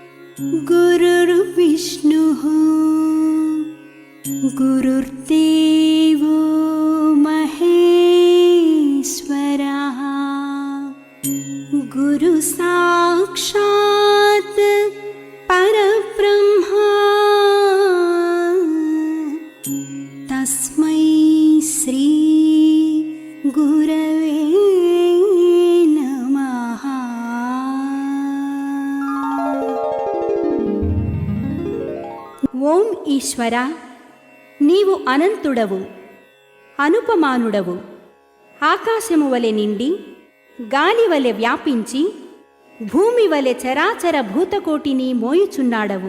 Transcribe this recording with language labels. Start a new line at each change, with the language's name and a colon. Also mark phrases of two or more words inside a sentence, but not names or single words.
Sanskrit: गुरुर्विष्णुः गुरुर्देवो महेश्वरः गुरुसाक्षात् परब्रह्मा तस्मै श्री गुरवे नमः।
Telugu: ఓం ఈశ్వర, నీవు అనంతుడవు, అనుపమానుడవు. ఆకాశము వలె నిండి, గాలి వలె వ్యాపించి, భూమి వలె చరాచర భూతకోటిని మోయుచున్నాడవు.